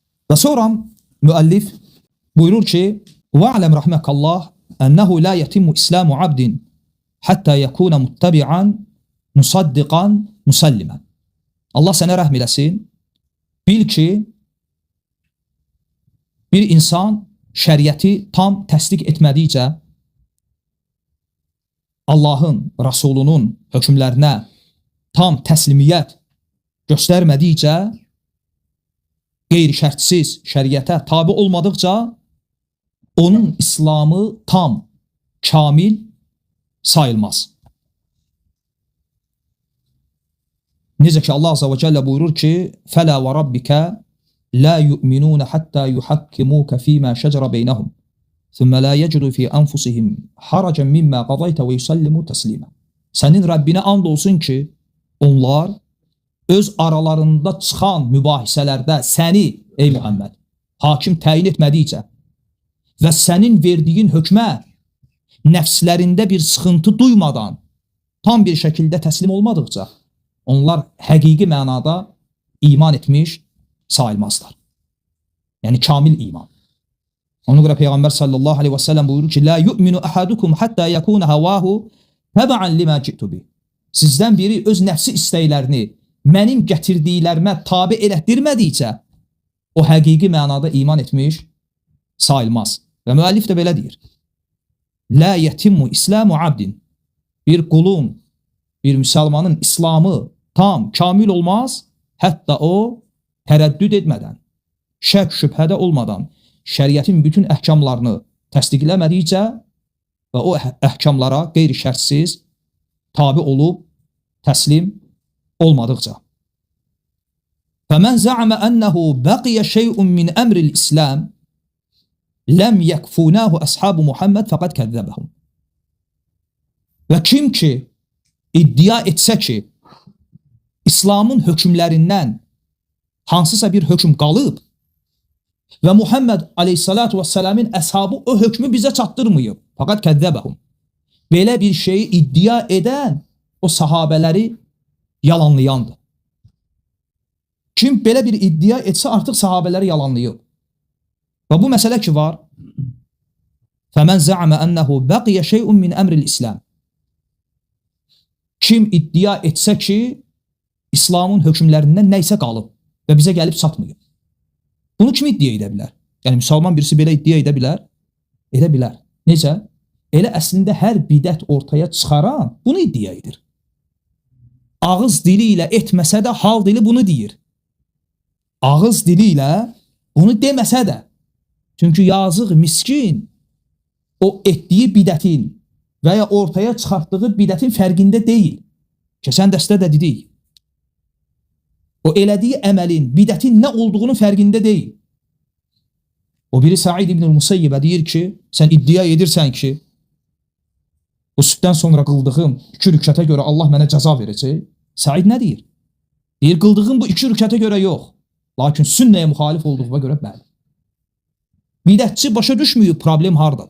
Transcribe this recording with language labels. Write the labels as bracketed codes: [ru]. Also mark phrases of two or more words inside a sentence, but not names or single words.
[az] Və sonra müəllif buyurur ki: [ar] "واعلم رحمك الله أنه لا يتم إسلام عبد حتى يكون متبعا مصدقا مسلما." [az] Allah sənə rəhm eləsin. Bil ki, bir insan şəriəti tam təsdiq etmədikcə, Allahın, Rasulunun hökmlərinə tam təslimiyyət göstərmədikcə, qeyri-şərtsiz şəriətə tabi olmadıqca, onun İslamı tam, kamil sayılmaz. Necə ki Allah Azza və Cəllə buyurur ki: [ar] "فلا وربك لا يؤمنون حتى يحكموك فيما شجر بينهم ثم لا يجدون في أنفسهم حرجا مما قضيت ويسلموا تسليما." [az] Sənin Rəbbinə and olsun ki, onlar öz aralarında çıxan mübahisələrdə səni, ey Muhammed, hakim təyin etmədikcə və sənin verdiyin hökmə nəfslərində bir sıxıntı duymadan tam bir şəkildə təslim olmadıqca, onlar həqiqi mənada iman etmiş sayılmazlar. Yəni kamil iman. Ona görə Peyğəmbər [ar] صلى الله عليه وسلم [az] buyurur ki: [ar] "لا يؤمن أحدكم حتى يكون هواه تبعا لما جئت به." [az] Sizdən biri öz nəfsi istəklərini mənim gətirdiklərimə tabe elətdirmədikcə, o həqiqi mənada iman etmiş sayılmaz. Və müəllif də belə deyir: [ar] "لا يتم إسلام عبد." [az] Bir qulun, bir müsəlmanın İslamı tam, kamil olmaz, hətta o tərəddüd etmədən, şək şübhədə olmadan şəriətin bütün əhkamlarını təsdiqləmədikcə və o əhkamlara qeyri-şərtsiz tabi olub təslim olmadıqca. [ar] فَمَنْ زَعَمَ أَنَّهُ بَقِيَ شَيْءٌ مِنْ أَمْرِ الْإِسْلَامِ لَمْ يَكْفُونَاهُ أَصْحَابُ مُحَمَّدْ فَقَدْ كَذَّبَهُمْ. [az] Və kim ki iddia etsə ki, İslamın hökmlərindən hansısa bir hökm qalıb və Muhammed [ar] عليه الصلاة والسلام [az] əshabı o hökmü bizə çatdırmayıb, [ar] فقد كذبهم. [az] Belə bir şeyi iddia edən o sahabələri yalanlayandır. Kim belə bir iddia etsə artıq sahabələri yalanlayıb. Və bu məsələ ki var, [ar] فَمَنْ زَعَمَ أَنَّهُ بَقِيَ شَيْءٌ مِنْ أَمْرِ الْإِسْلَامِ. [az] Kim iddia etsə ki, İslamın hökmlərindən nəysə qalıb və bizə gəlib çatmayıb. Bunu kim iddia edə bilər? Yəni, müsəlman birisi belə iddia edə bilər? Edə bilər. Necə? Elə əslində hər bidət ortaya çıxaran bunu iddia edir. Ağız dili ilə etməsə də hal dili bunu deyir. Ağız dili ilə bunu deməsə də. Çünki yazıq, miskin o etdiyi bidətin və ya ortaya çıxartdığı bidətin fərqində deyil. Keçən dəstə də dedik. O elədiyi əməlin, bidətin nə olduğunun fərqində deyil. O biri Said ibn-i Musayyibə deyir ki, sən iddia edirsən ki, o sübdən sonra qıldığım 2 rükətə görə Allah mənə cəza verəcək. Said nə deyir? Deyir, qıldığım bu 2 rükətə görə yox. Lakin sünnəyə müxalif olduğuna görə bəli. Bidətçi başa düşməyib problem hardadır.